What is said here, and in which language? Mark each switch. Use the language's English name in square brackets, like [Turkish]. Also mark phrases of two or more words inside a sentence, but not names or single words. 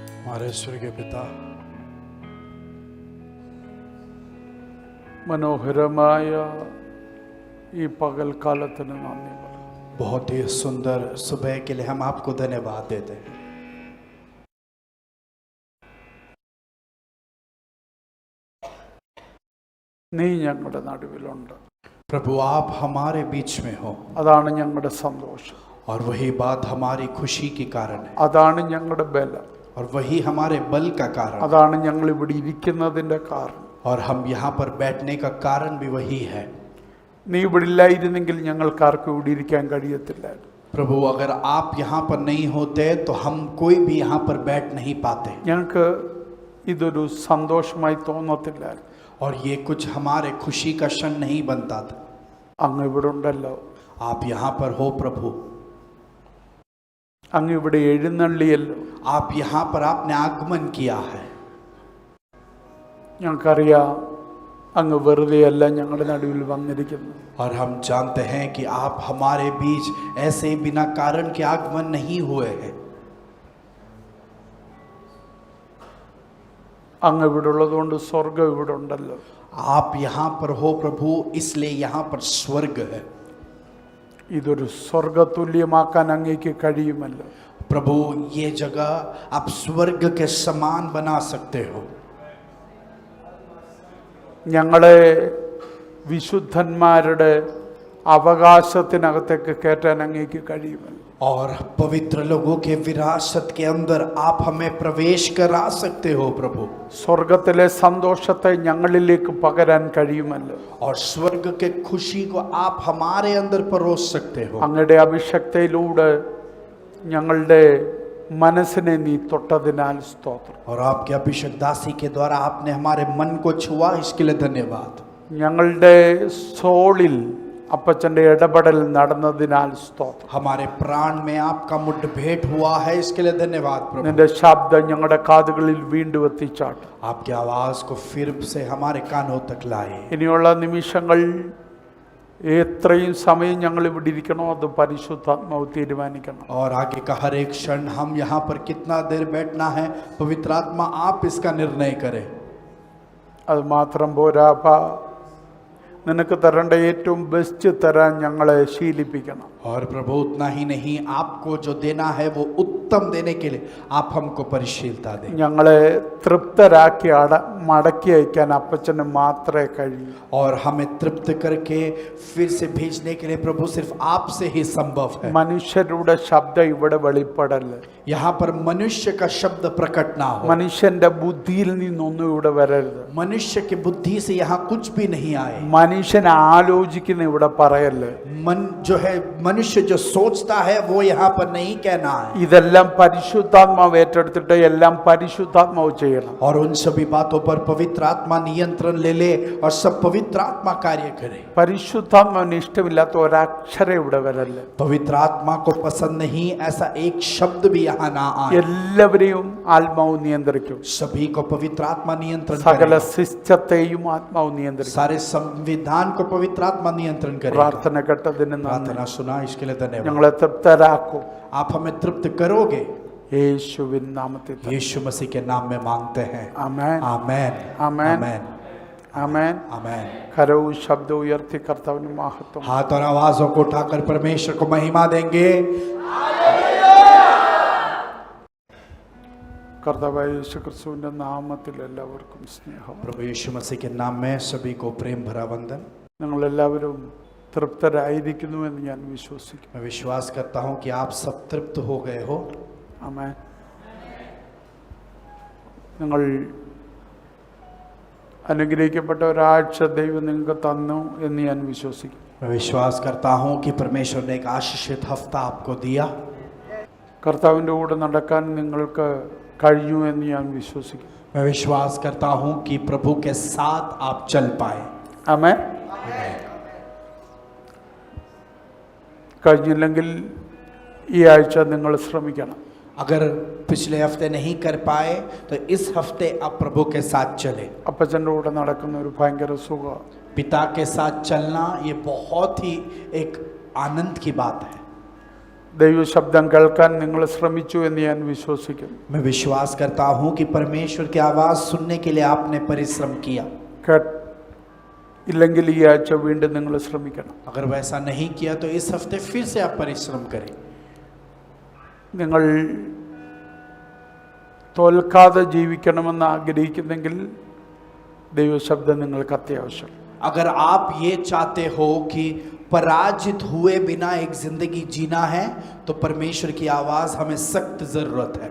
[Hindi] हमारे स्वर्गीय पिता, [Malayalam] മനോഹരമായ ഈ പകൽക്കാലത്തിന് നന്ദി പറയുന്നു. [Hindi] बहुत ही सुंदर सुबह के लिए हम आपको धन्यवाद देते हैं। [Malayalam] നീ ഞങ്ങളുടെ നടുവിലുണ്ട്, [Hindi] प्रभु आप हमारे बीच में हो [Malayalam] അതാണ് ഞങ്ങളുടെ സന്തോഷം, [Hindi] और वही बात हमारी खुशी की कारण है [Malayalam] അതാണ് ഞങ്ങളുടെ ബലം, [Hindi] और वही हमारे बल का कारण है [Malayalam] അതാണ് ഞങ്ങൾ ഇവിടെ ഇരിക്കുന്നതിൻ്റെ കാരണം. [Hindi] और हम यहाँ पर बैठने का कारण भी वही है। [Malayalam] നീ ഇവിടെ ഇല്ലായിരുന്നെങ്കിൽ ഞങ്ങൾക്ക് ആർക്കും ഇവിടെ ഇരിക്കാൻ കഴിയത്തില്ലായിരുന്നു. [Hindi] प्रभु अगर आप यहाँ पर नहीं होते तो हम कोई भी यहाँ पर बैठ नहीं पाते [Malayalam] ഞങ്ങൾക്ക് ഇതൊരു സന്തോഷമായി തോന്നത്തില്ലായിരുന്നു. [Hindi] और ये कुछ हमारे खुशी का क्षण नहीं बनता था। [Malayalam] അങ്ങ് ഇവിടെ ഉണ്ടല്ലോ, [Hindi] आप यहाँ पर हो प्रभु, [Malayalam] അങ്ങ് ഇവിടെ എഴുന്നള്ളിയല്ലോ. [Hindi] आप यहाँ पर आपने आगमन किया है। [Malayalam] ഞങ്ങൾക്കറിയാം അങ്ങ് വെറുതെയല്ല ഞങ്ങളുടെ നടുവിൽ വന്നിരിക്കുന്നു. [Hindi] और हम जानते हैं कि आप हमारे बीच ऐसे बिना कारण के आगमन नहीं हुए हैं। [Malayalam] അങ്ങ് ഇവിടെ ഉള്ളതുകൊണ്ട് സ്വർഗം ഇവിടെ ഉണ്ടല്ലോ. [Hindi] आप यहाँ पर हो प्रभु, इसलिए यहाँ पर स्वर्ग है। [Malayalam] ഇതൊരു സ്വർഗതുല്യമാക്കാൻ അങ്ങേക്ക് കഴിയുമല്ലോ. [Hindi] प्रभु ये जगह आप स्वर्ग के समान बना सकते हो। [Malayalam] ഞങ്ങളെ വിശുദ്ധന്മാരുടെ അവകാശത്തിനകത്തേക്ക് കയറ്റാൻ അങ്ങേക്ക് കഴിയുമല്ലോ. [Hindi] और पवित्र लोगों के विरासत के अंदर आप हमें प्रवेश करा सकते हो प्रभु। [Malayalam] സ്വർഗത്തിലെ സന്തോഷത്തെ ഞങ്ങളിലേക്ക് പകരാൻ കഴിയുമല്ലോ. [Hindi] और स्वर्ग के खुशी को आप हमारे अंदर परोस सकते हो। [Malayalam] അങ്ങയുടെ അഭിഷക്തയിലൂടെ ഞങ്ങളുടെ മനസ്സിനെ നീ തൊട്ടതിനാൽ സ്തോത്രം. [Hindi] और आपके अभिषेक दासी के द्वारा आपने हमारे मन को छुआ, इसके लिए धन्यवाद। [Malayalam] ഞങ്ങളുടെ സോളിൽ അപ്പച്ചൻ്റെ ഇടപെടൽ നടന്നതിനാൽ സ്തോത്രം. [Hindi] हमारे प्राण में आपका मुठभेड़ हुआ है, इसके लिए धन्यवाद प्रभु। [Malayalam] നിന്റെ ശബ്ദം ഞങ്ങളുടെ കാതുകളിൽ വീണ്ടും എത്തിച്ചാട്ടെ. [Hindi] आपकी आवाज को फिर से हमारे कानों तक लाए। [Malayalam] ഇനിയുള്ള നിമിഷങ്ങൾ എത്രയും സമയം ഞങ്ങൾ ഇവിടെ ഇരിക്കണോ അത് പരിശുദ്ധാത്മാവ് തീരുമാനിക്കണം. [Hindi] और आगे का हर एक क्षण हम यहाँ पर कितना देर बैठना है, पवित्र आत्मा आप इसका निर्णय करें। [Malayalam] അത് മാത്രം പോരാ, നിനക്ക് തരേണ്ട ഏറ്റവും ബെസ്റ്റ് തരാൻ ഞങ്ങളെ ശീലിപ്പിക്കണം. [Hindi] और प्रभु उतना ही नहीं, आपको जो देना है वो उत्तम देने के लिए आप हमको परिशीलता दें। [Malayalam] ഞങ്ങളെ തൃപ്തരാക്കി മടക്കി അയക്കാൻ അപ്പച്ചന് മാത്രമേ കഴിയൂ. [Hindi] और हमें तृप्त करके फिर से भेजने के लिए प्रभु सिर्फ आपसे ही संभव है। [Malayalam] മനുഷ്യരുടെ ശബ്ദം ഇവിടെ വെളിപ്പെടല്ല. [Hindi] यहाँ पर मनुष्य का शब्द प्रकट ना हो। [Malayalam] മനുഷ്യന്റെ ബുദ്ധിയിൽ നിന്നൊന്നും ഇവിടെ വരരുത്. [Hindi] मनुष्य की बुद्धि से यहाँ कुछ भी नहीं आए। [Malayalam] മനുഷ്യൻ ആലോചിക്കുന്ന ഇവിടെ പറയല്ലേ. [Hindi] मन जो है, मनुष्य जो सोचता है वो यहाँ पर नहीं कहना है। [Malayalam] ഇതെല്ലാം പരിശുദ്ധാത്മാവ് ഏറ്റെടുത്തിട്ട് എല്ലാം പരിശുദ്ധാത്മാവ് ചെയ്യണം. [Hindi] और उन सभी बातों पर पवित्र आत्मा नियंत्रण ले ले और सब पवित्र आत्मा कार्य करे। [Malayalam] പരിശുദ്ധാത്മാവിന് ഇഷ്ടമില്ലാത്ത ഒരക്ഷരം ഇവിടെ വരല്ല. [Hindi] पवित्र आत्मा को पसंद नहीं ऐसा एक शब्द भी यहाँ ना आए। [Malayalam] എല്ലാവരെയും ആത്മാവ് നിയന്ത്രിക്കും. [Hindi] सभी को पवित्र आत्मा नियंत्रण [Malayalam] സകല [Hindi] करे। [Malayalam] സിസ്റ്റത്തെയും ആത്മാവ് നിയന്ത്രിക്കും. [Hindi] सारे संविधान को पवित्र आत्मा नियंत्रण करे। [Malayalam] പ്രാർത്ഥന കേട്ടതിന് നന്ദി. [Hindi] प्रार्थना सुना, इसके लिए धन्यवाद। [Malayalam] ഞങ്ങളെ തൃപ്തരാക്കും. [Hindi] आप हमें तृप्त करोगे, [Malayalam] യേശുവിൻ നാമത്തിൽ തന്നെ. [Hindi] यीशु मसीह के नाम में मांगते हैं। [Malayalam] ആമേൻ. [Hindi] आमेन आमेन. आमेन [Malayalam] ആമേൻ. [Hindi] आमेन। [Malayalam] കരവും ശബ്ദവും ഉയർത്തി കർത്താവിന് മഹത്വം. [Hindi] हाथ और आवाजों को उठाकर परमेश्वर को महिमा देंगे। [Malayalam] കർത്താവായ യേശു ക്രിസ്തുവിന്റെ നാമത്തിൽ എല്ലാവർക്കും സ്നേഹം. [Hindi] प्रभु यीशु मसीह के नाम में सभी को प्रेम भरा वंदन। [Malayalam] ഞങ്ങളെല്ലാവരും തൃപ്തരായിരിക്കുന്നുവെന്ന് ഞാൻ വിശ്വസിക്കുന്നു. [Hindi] मैं विश्वास करता हूं कि आप सब तृप्त हो गए हो। [Malayalam] ആമേൻ. നിങ്ങൾ അനുഗ്രഹിക്കപ്പെട്ട ഒരാഴ്ച ദൈവം നിങ്ങൾക്ക് തന്നു എന്ന് ഞാൻ വിശ്വസിക്കുന്നു. [Hindi] मैं विश्वास करता हूं कि परमेश्वर ने एक आशीषित हफ्ता आपको दिया। [Malayalam] കർത്താവിൻ്റെ കൂടെ നടക്കാൻ നിങ്ങൾക്ക് കഴിഞ്ഞു എന്ന് ഞാൻ വിശ്വസിക്കുന്നു. [Hindi] मैं विश्वास करता हूं कि प्रभु के साथ आप चल पाए। [Malayalam] ആമേൻ. കഴിഞ്ഞില്ലെങ്കിൽ ഈ ആഴ്ച നിങ്ങൾ ശ്രമിക്കണം. [Hindi] अगर पिछले हफ्ते नहीं कर पाए तो इस हफ्ते आप प्रभु के साथ चले। [Malayalam] അപ്പച്ചൻ്റെ കൂടെ നടക്കുന്ന ഒരു ഭയങ്കര സുഖം. [Hindi] पिता के साथ चलना ये बहुत ही एक आनंद की बात है। [Malayalam] ദൈവശബ്ദം കേൾക്കാൻ നിങ്ങൾ ശ്രമിച്ചു എന്ന് ഞാൻ വിശ്വസിക്കുന്നു. [Hindi] मैं विश्वास करता हूं कि परमेश्वर की आवाज सुनने के लिए आपने परिश्रम किया. [Malayalam] ഇല്ലെങ്കിൽ ഈ ആഴ്ച വീണ്ടും നിങ്ങൾ ശ്രമിക്കണം. [Hindi] अगर वैसा नहीं किया तो इस हफ्ते फिर से आप परिश्रम करें. [Malayalam] നിങ്ങൾ തോൽക്കാതെ ജീവിക്കണമെന്ന് ആഗ്രഹിക്കുന്നെങ്കിൽ ദൈവശബ്ദം നിങ്ങൾക്ക് അത്യാവശ്യം. [Hindi] अगर आप ये चाहते हो कि पराजित हुए बिना एक जिंदगी जीना है तो परमेश्वर की आवाज हमें सख्त जरूरत है.